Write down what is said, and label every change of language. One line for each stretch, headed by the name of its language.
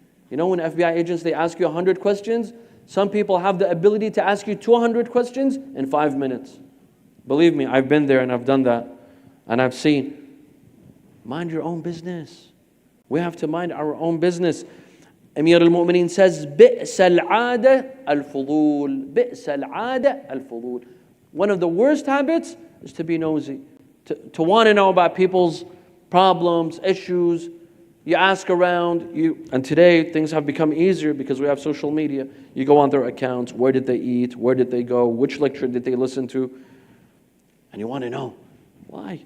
English: You know, when FBI agents, they ask you 100 questions, some people have the ability to ask you 200 questions in 5 minutes. Believe me, I've been there and I've done that. And I've seen, mind your own business. We have to mind our own business. Amir al-Mu'mineen says,
Arabic: بِئْسَ الْعَادَةَ الْفُضُولِ بِئْسَ الْعَادَةَ الْفُضُولِ.
English: One of the worst habits is to be nosy, to want to know about people's problems, issues. You ask around, and today things have become easier because we have social media. You go on their accounts, where did they eat, where did they go, which lecture did they listen to, and you want to know. Why?